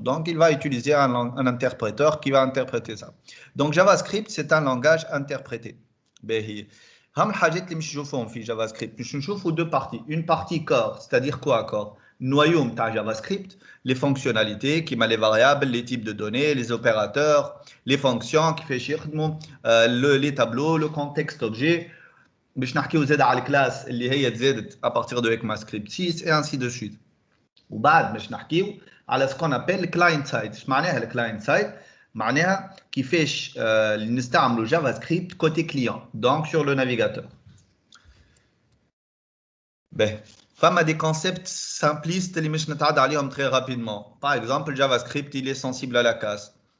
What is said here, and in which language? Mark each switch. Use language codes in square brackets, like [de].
[fr] Donc il va utiliser un interpréteur qui va interpréter ça. Donc JavaScript c'est un langage interprété. [ar] باهي هم الحاجات اللي مش نشوفهم في JavaScript مش نشوفوا [fr] deux parties. Une partie core, c'est-à-dire quoi core? Noyau [ar] تاع [fr] JavaScript, les fonctionnalités [ar] كيما [fr] les variables, les types de données, les opérateurs, les fonctions [ar] كيفاش يخدموا, [fr] les tableaux, le contexte objet. [ar] باش نحكيو زاد على الكلاس اللي هي تزادت [fr] à partir de ECMAScript 6 et ainsi de suite. [ar] وبعد باش نحكيو على [fr] ce qu'on appelle client side. [ar] اش معناها الكلاينت سايد؟ معناها كيفاش نستعملوا جافا سكريبت كوتي كليون دونك [fr] sur le navigateur. [ar] باهي فما دي كونسيبت سامبليست اللي مش نتعدى عليهم [fr] très rapidement. Par exemple JavaScript il est sensible à la casse.